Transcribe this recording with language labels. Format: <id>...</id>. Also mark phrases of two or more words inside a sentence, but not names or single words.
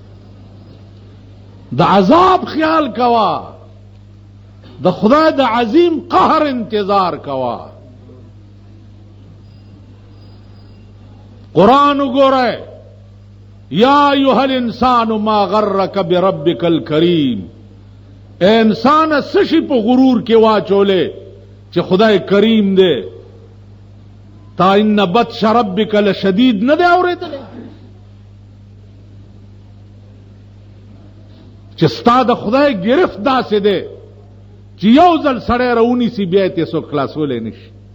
<ps>د عذاب خیال کوا د خدای د عظیم قهر انتظار کوا قرآن وګورئ</ps> <ar>یا ایها الانسان ما غرک بربک الکریم</ar> <ps>اے انسان سشی په غرور کې واچولې چې خدای کریم دی تا</ps> <ar>ان بطش ربک لشدید</ar> <ps>نه دی اورېدلی چې ستا د خدای گرفت داسې دی چې یو ځل سړی راونیسي بیا یې څوک خلاصولی نشي</ps>